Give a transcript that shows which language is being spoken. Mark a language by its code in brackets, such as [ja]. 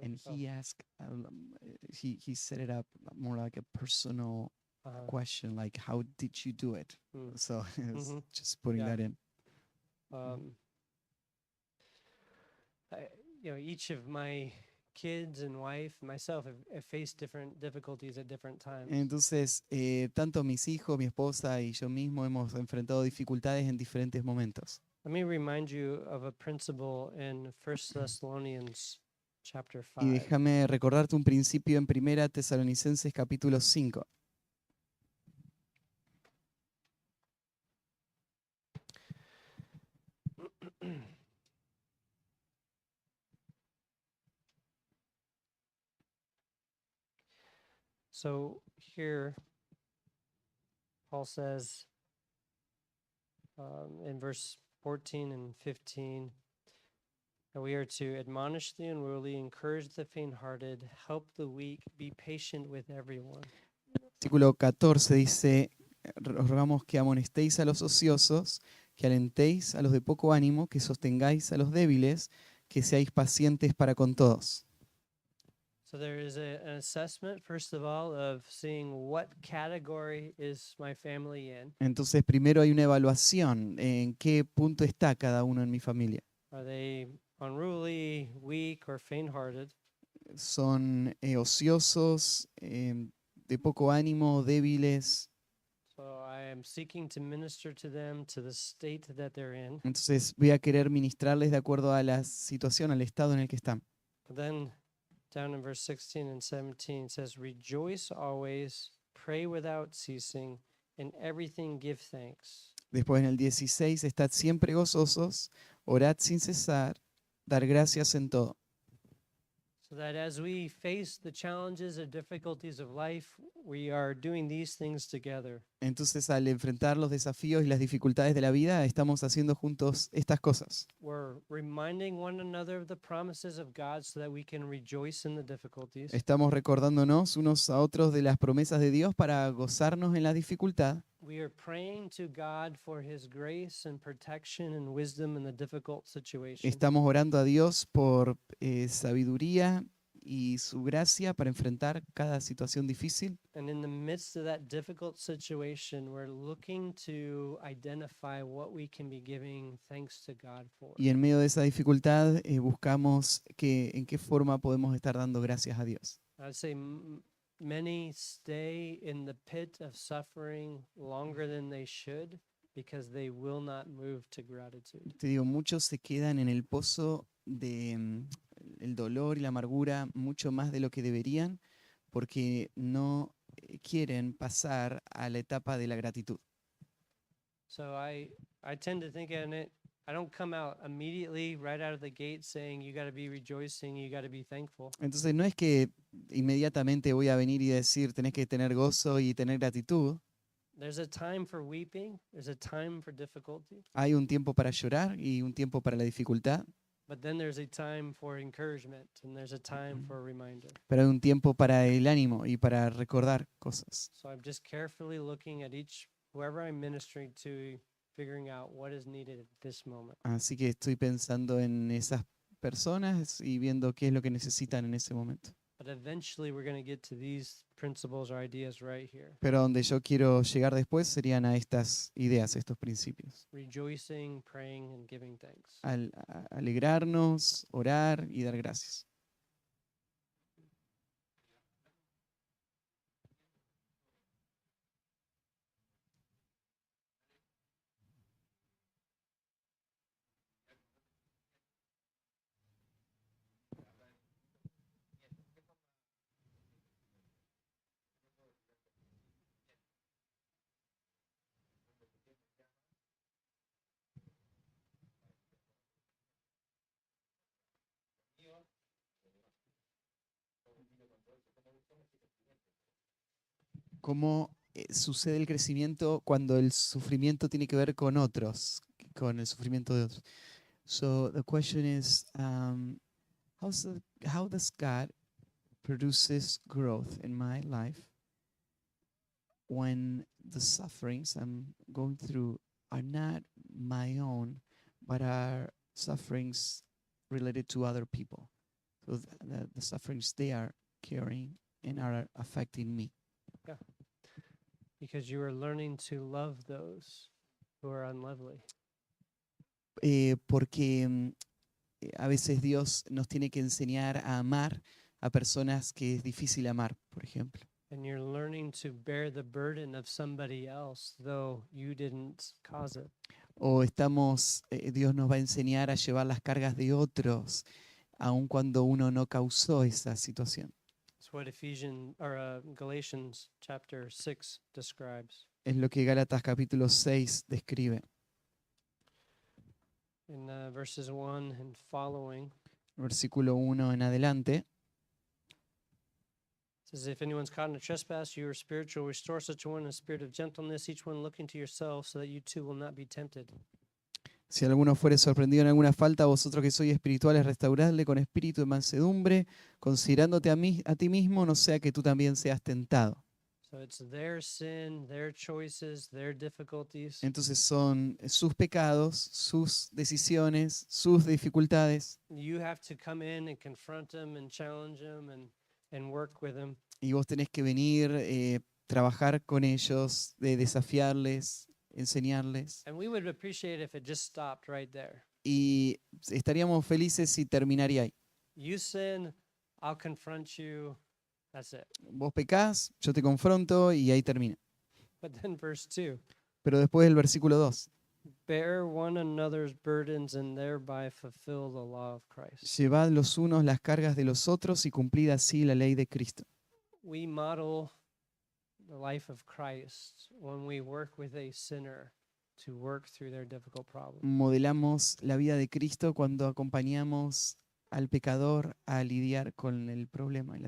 [en] And he asked, he set it up more like a personal question, like how did you do it? So just putting that in. Each of my kids and wife, myself, have faced different difficulties at different times. [es] Entonces, tanto mis hijos, mi esposa y yo mismo hemos enfrentado dificultades en diferentes momentos. [en] Let me remind you of a principle in 1 Thessalonians chapter 5. [es] Y déjame recordarte un principio en 1 Tesalonicenses capítulo 5. [en] So here, Paul says in verse 14 and 15 that we are to admonish the unruly, encourage the faint-hearted, help the weak, be patient with everyone. [es] Versículo 14 dice, os rogamos que amonestéis a los ociosos, que alentéis a los de poco ánimo, que sostengáis a los débiles, que seáis pacientes para con todos. [en] So there is an assessment, first of all, of seeing what category is my family in. [es] Entonces, primero hay una evaluación en qué punto está cada uno en mi familia. [en] Are they unruly, weak, or faint-hearted? [es] Son ociosos, de poco ánimo, débiles. [en] So I am seeking to minister to them to the state that they're in. [es] Entonces voy a querer ministrarles de acuerdo a la situación, al estado en el que están. [en] But then down in verse 16 and 17 it says, rejoice always, pray without ceasing, In everything give thanks. [es] Después en el 16, estad siempre gozosos, orad sin cesar, dar gracias en todo. [en] So that as we face the challenges and difficulties of life, we are doing these things together. [es] Entonces, al enfrentar los desafíos y las dificultades de la vida, estamos haciendo juntos estas cosas. [en] We're reminding one another of the promises of God so that we can rejoice in the difficulties. [es] Estamos recordándonos unos a otros de las promesas de Dios para gozarnos en la dificultad. [en] We are praying to God for his grace and protection and wisdom in the difficult situation. [es] Estamos orando a Dios por sabiduría y su gracia para enfrentar cada situación difícil. [en] And in the midst of that difficult situation, we're looking to identify what we can be giving thanks to God for. [es] Y en medio de esa dificultad buscamos en qué forma podemos estar dando gracias a Dios. [en] I'd say many stay in the pit of suffering longer than they should because they will not move to gratitude. [es] Te digo, muchos se quedan en el pozo de el dolor y la amargura mucho más de lo que deberían porque no quieren pasar a la etapa de la gratitud. [en] So I tend to think in it, I don't come out immediately right out of the gate saying you got to be rejoicing, you got to be thankful. [es] Entonces no es que inmediatamente voy a venir y decir tenés que tener gozo y tener gratitud. [en] There's a time for weeping, there's a time for difficulty, [es] Hay un tiempo para llorar y un tiempo para la dificultad, [en] but then there's a time for encouragement and there's a time for a reminder. [es] pero hay un tiempo para el ánimo y para recordar cosas. [en] So I'm just carefully looking at whoever I'm ministering to, figuring out what is needed at this moment. [es] Así que estoy pensando en esas personas y viendo qué es lo que necesitan en ese momento. [en] But eventually we're going to get to these principles or ideas right here. [es] Pero donde yo quiero llegar después serían a estas ideas, estos principios. [en] Rejoicing, praying, and giving thanks. [es] Alegrarnos, orar y dar gracias. ¿Cómo sucede el crecimiento cuando el sufrimiento tiene que ver con otros, con el sufrimiento de otros? [en] So the question is, how does God produces growth in my life when the sufferings I'm going through are not my own, but are sufferings related to other people? So the sufferings they are carrying and are affecting me. Because you are learning to love those who are unlovely. [es] Porque a veces Dios nos tiene que enseñar a amar a personas que es difícil amar, por ejemplo. [en] And you're learning to bear the burden of somebody else, though you didn't cause it. [es] O Dios nos va a enseñar a llevar las cargas de otros, aun cuando uno no causó esa situación. [en] It's what Galatians chapter 6 describes. [es] Es lo que Gálatas capítulo 6 describe. [en] In verses 1 and following, [es] Versículo 1 en adelante. [en] it says, if anyone's caught in a trespass, you are spiritual, restore such a one in a spirit of gentleness, each one looking to yourself, so that you too will not be tempted. [es] Si alguno fuere sorprendido en alguna falta, vosotros que sois espirituales, restauradle con espíritu de mansedumbre, considerándote a ti mismo, no sea que tú también seas tentado. [en] So it's their sin, their choices, their difficulties. [es] Entonces son sus pecados, sus decisiones, sus dificultades. [en] You have to come in and confront them and challenge them and work with them. [es] Y vos tenés que venir, trabajar con ellos, desafiarles, enseñarles. [en] And we would appreciate if it just stopped right there. [es] Y estaríamos felices si terminaría ahí. [en] You sin, I'll confront you. That's it. [es] Vos pecás, yo te confronto y ahí termina. [en] But then verse 2, [es] Pero después del versículo 2. [en] bear one another's burdens and thereby fulfill the law of Christ. [es] Llevad los unos las cargas de los otros y cumplid así la ley de Cristo. [en] We model the life of Christ when we work with a sinner to work through their difficult problems. [es] Modelamos la vida de Cristo cuando acompañamos al pecador a lidiar con el problema y la